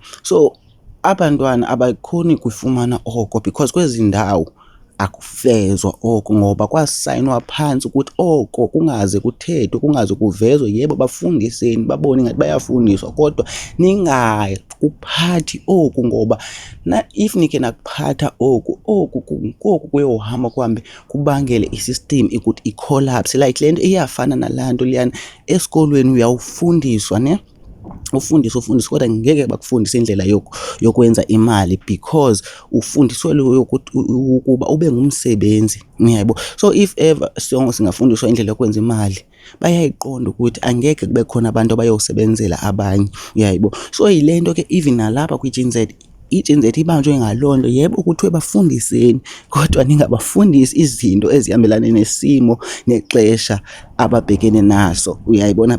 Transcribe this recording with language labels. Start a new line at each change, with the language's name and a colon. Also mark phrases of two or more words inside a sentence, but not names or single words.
Xhosa: So abantwana abakhoni kufumana oko because kwezi ndawo akuvezwa oko, ngoba kwasayinwa phantsi ukuthi oko kungaze kuthethwe, kungaze kuvezwe. Yebo, bafundiseni babone ngathi bayafundiswa kodwa ningakuphathi oku, ngoba if nikhe nakuphatha oku kuyohamba kuhambe kubangele i-system ukuthi i-collapse. Like le nto iyafana nalaa nto leyana esikolweni uyawufundiswa ufundiswa kodwa ngeke bakufundise indlela yokwenza imali because ufundiswe ukuba ube ngumsebenzi, uyayabo.
English: So if ever
Xhosa: singafundiswa indlela yokwenza imali, bayayiqonda ukuthi angeke kube khona abantu abayosebenzela abanye, uyayabo. So yile nto ke even nalapha kwi-Gen Z, i-Gen Z ibanjwe ngaloo nto. Yebo, kuthiwe bafundiseni kodwa ningabafundisi izinto ezihambelana nesimo nexesha ababhekene naso, uyayibona.